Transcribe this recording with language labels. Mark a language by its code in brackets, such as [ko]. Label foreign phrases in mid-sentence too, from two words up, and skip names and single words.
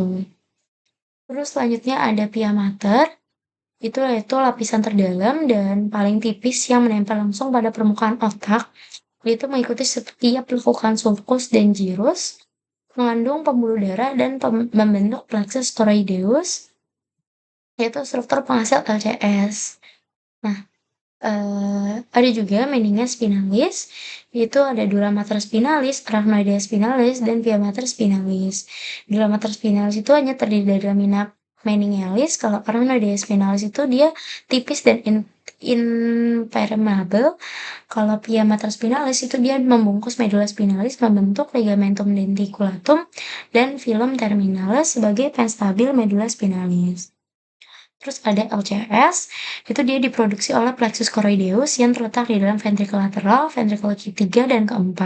[id] Terus selanjutnya ada [la] pia mater, [id] itu yaitu lapisan terdalam dan paling tipis yang menempel langsung pada permukaan otak, yaitu mengikuti setiap lekukan sulcus dan gyrus, mengandung pembuluh darah dan membentuk [la] plexus toroideus, [id] yaitu struktur penghasil LCS. Nah, ada juga [la] meninges spinalis, [id] yaitu ada [la] dura mater spinalis, arachnoidea spinalis, [id] dan [la] pia mater spinalis. Dura mater spinalis [id] itu hanya terdiri dari [la] lamina meningealis, [id] kalau [la] arachnoidea spinalis [id] itu dia tipis dan impermeable. Kalau [la] pia mater spinalis [id] itu dia membungkus [la] medula spinalis [id] membentuk [la] ligamentum denticulatum [id] dan [la] filum terminalis [id] sebagai penstabil [la] medula spinalis. [id] Terus ada LCS, itu dia diproduksi oleh [la] plexus choroideus [id] yang terletak di dalam ventricle lateral, ventricle ketiga dan keempat.